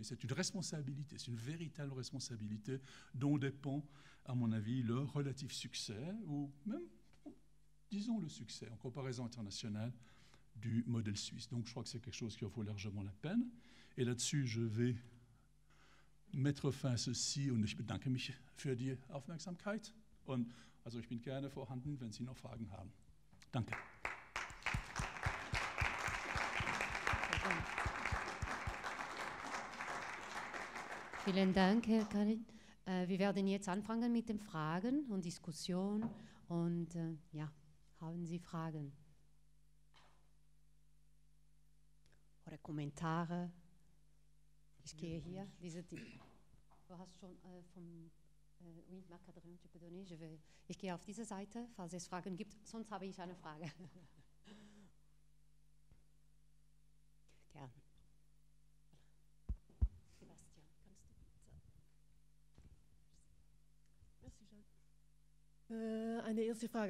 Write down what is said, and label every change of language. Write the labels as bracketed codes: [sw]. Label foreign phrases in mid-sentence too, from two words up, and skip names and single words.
[fr] C'est une responsabilité, c'est une véritable responsabilité dont dépend, à mon avis, le relatif succès, ou même, disons, le succès en comparaison internationale du modèle suisse. Donc je crois que c'est quelque chose qui en vaut largement la peine. Et là-dessus, je vais mettre fin à ceci [de] und ich bedanke mich für die Aufmerksamkeit. Und also ich bin gerne vorhanden, wenn Sie noch Fragen haben. Danke. Vielen Dank, Herr Karin. Wir werden jetzt anfangen mit den Fragen und Diskussion. Und ja, haben Sie Fragen? Oder Kommentare. Ich gehe hier. Du hast schon vom... [fr] Oui, Marc-Adrien, tu peux donner. [de] Ich gehe auf diese Seite, falls es Fragen gibt. Sonst habe ich eine Frage. Gerne. Sebastian, kannst du bitte? Merci, Jean. Eine erste Frage.